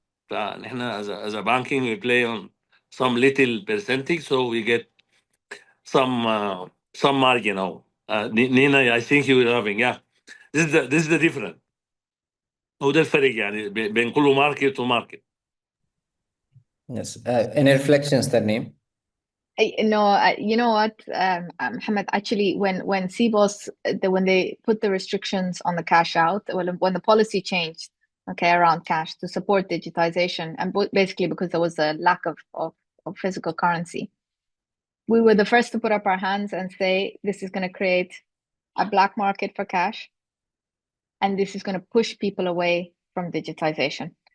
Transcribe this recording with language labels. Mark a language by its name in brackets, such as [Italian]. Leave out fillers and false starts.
[English] فنحن as a banking we play on some little percentage so we get some margin. Nina, I think you were having this is the difference. [Arabic] هو ده الفرق يعني بين كل ماركت وماركت. [English] Yes. Any reflections, Tarneem? No, you know what, Mohamed, actually, when CBOS, when they put the restrictions on the cash out, when the policy changed, okay, around cash to support digitization, and basically because there was a lack of physical currency, we were the first to put up our hands and say, this is going to create a black market for cash, and this is going to push people away from digitization.